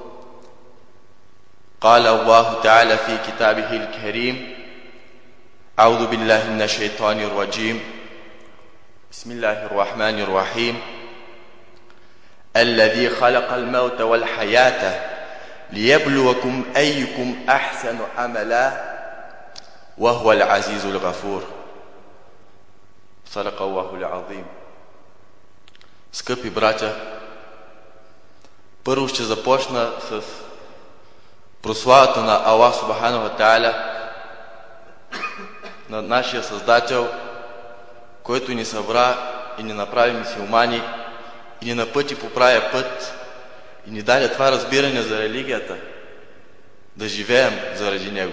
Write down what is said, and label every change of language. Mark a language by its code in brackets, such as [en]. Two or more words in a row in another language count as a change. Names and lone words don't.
[ar] قال الله تعالى في كتابه الكريم: أعوذ بالله من الشيطان الرجيم بسم الله الرحمن الرحيم الذي خلق الموت والحياة ليبلوكم أيكم أحسن عملا وهو العزيز الغفور. صدق الله العظيم. [bg] Скъпи братя, първо ще започна с прославата на Аллах [ar] سبحانه وتعالى, [bg] на нашия Създател, който ни събра и ни направи мюсюлмани и ни напъти по правия път и ни даде това разбиране за религията, да живеем заради него.